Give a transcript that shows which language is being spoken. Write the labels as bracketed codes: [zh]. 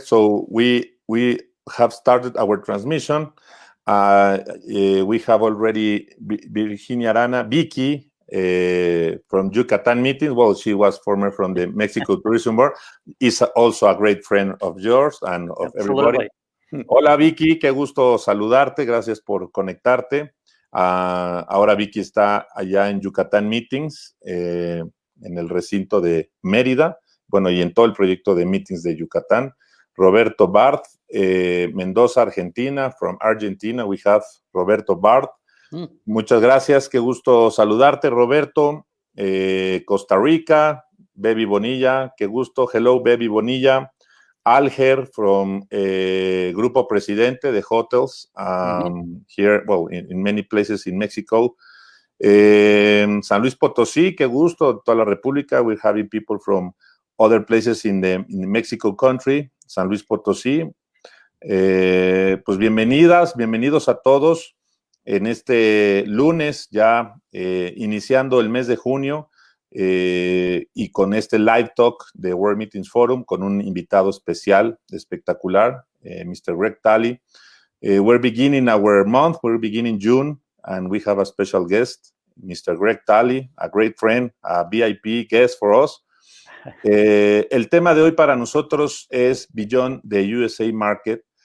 [en] So we have started our transmission. We have already Virginia Arana, Vicky from Yucatan meetings. Well, she was former from the Mexico Tourism Board. Is also a great friend of yours and of everybody. [es] Hola Vicky, qué gusto saludarte, gracias por conectarte. Ahora Vicky está allá en Yucatán Meetings, en el recinto de Mérida, bueno, y en todo el proyecto de Meetings de Yucatán. [en] Roberto Barth, Mendoza, Argentina, from Argentina, we have Roberto Barth. [es] Muchas gracias, qué gusto saludarte, Roberto. Costa Rica, Baby Bonilla, qué gusto, [en] hello [es] Baby Bonilla. [en] Alger from Grupo Presidente de hotels here, well, in many places in Mexico. [es] San Luis Potosí, qué gusto, toda la República. [en] We're having people from other places in the Mexico country, San Luis Potosí. [es] Pues bienvenidos a todos en este lunes, ya iniciando el mes de junio. Y con este live talk de World Meetings Forum con un invitado especial, espectacular, Mr. Greg Talley. [en] We're beginning our month, we're beginning June, and we have a special guest, Mr. Greg Talley, a great friend, a VIP guest for us. [es] El tema de hoy para nosotros es Beyond the USA Market.